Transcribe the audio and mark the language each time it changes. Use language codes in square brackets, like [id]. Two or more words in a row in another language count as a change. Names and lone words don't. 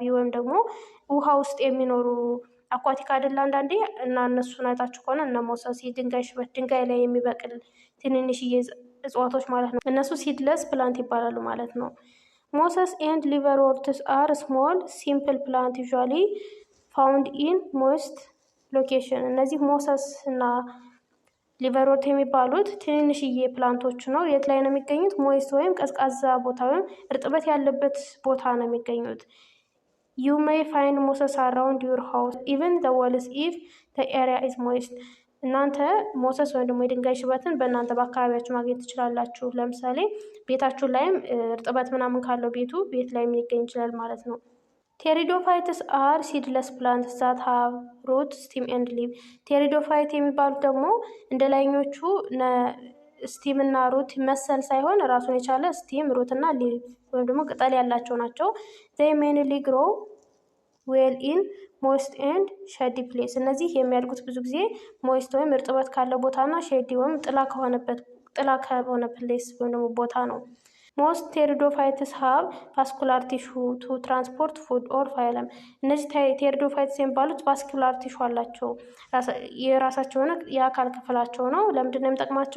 [am] ወይም ደግሞ ውሃ ውስጥ የሚኖሩ አኳቲክ አይደለ አንዳንዴ እና እነሱን አይታችሁ ከሆነ እነ ሞሰስ፣ የድንጋይ ሽበት፣ ድንጋይ ላይ የሚበቅል ትንንሽዬ እጽዋቶች ማለት ነው። እነሱ [en] seedless plant [am] ይባላሉ ማለት ነው። [en] mosses and liverworts are small simple plant usually found in moist location። [am] እነዚህ ሞሰስ እና ሊቨርዎርት የሚባሉት ትንንሽዬ ፕላንቶች ነው። የት ላይ ነው የሚገኙት? ሞይስት ወይም ቀዝቃዛ ቦታ ወይም እርጥበት ያለበት ቦታ ነው የሚገኙት። [en] You may find mosses around your house, even the walls if the area is moist። [am] እናንተ ሞሰስ ወይም ደግሞ የድንጋይ ሽበትን በእናንተ በአካባቢያችሁ ማግኘት ትችላላችሁ። ለምሳሌ ቤታችሁ ላይም እርጥበት ምናምን ካለው ቤት ላይ ሊገኝ ይችላል ማለት ነው። [en] pteridophytes are seedless plants that have root stem and leave። [am] ቴሪዶፋይት የሚባሉት ደግሞ እንደ ላይኞቹ ስቲም እና ሩት መሰል ሳይሆን ራሱን የቻለ ስቲም፣ ሩት እና ሊቭ ወይም ደግሞ ቅጠል ያላቸው ናቸው። [en] they mainly grow well in moist and shady place። [am] እነዚህ የሚያድጉት ብዙ ጊዜ ሞይስት ወይም እርጥበት ካለ ቦታ እና ሼዲ ወይም ጥላ ከሆነ ፕሌስ ወይም ደግሞ ቦታ ነው። [en] most pteridophytes have vascular tissue to transport food or phloem። [am] እነዚህ ቴሪዶፋይትስ የሚባሉት [en] vascular tissue [am] አላቸው፣ የራሳቸው የሆነ የአካል ክፍላቸው ነው። ለምንድን ነው የሚጠቅማቸው?